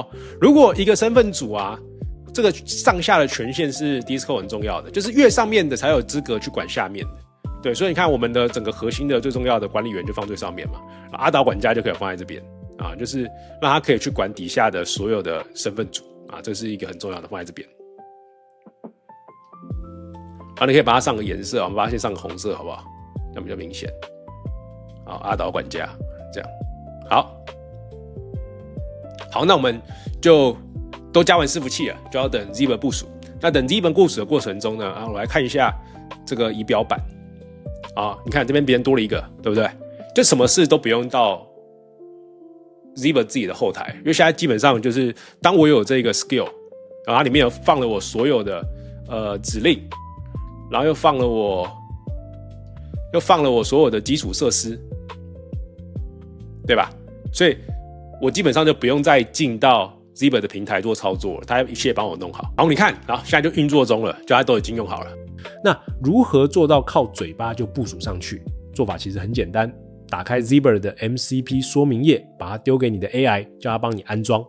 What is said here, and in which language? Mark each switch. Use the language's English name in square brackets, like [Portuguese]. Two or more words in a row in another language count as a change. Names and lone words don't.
[Chinese] 如果一個身份組啊，這個上下的權限是 Discord 很重要的，就是越上面的才有資格去管下面的。對，所以你看我們的整個核心的最重要的管理員就放最上面嘛，阿島管家就可以放在這邊啊，就是讓他可以去管底下的所有的身份組啊，這是一個很重要的，放在這邊。好，你可以把它上個顏色，我們把它先上個紅色，好不好？這樣比較明顯。好，阿島管家這樣。好，那我們就都加完伺服器了，就要等 Zber 部署。那等 Zber 部署的過程中呢，我來看一下這個儀表板。啊，你看這邊別人多了一個，對不對？就什麼事都不用到 Zber 自己的後台，因為現在基本上就是當我有這個 skill，然後它裡面有放了我所有的指令。然後又放了我所有的基礎設施，對吧？所以我基本上就不用再進到 Zber 的平台做操作了，它一切幫我弄好。然後你看，然後現在就運作中了，就它都已經用好了。那如何做到靠嘴巴就部署上去？做法其實很簡單， 打開 Zebra 的 MCP 說明頁，把它丟給你的 AI， 叫它幫你安裝。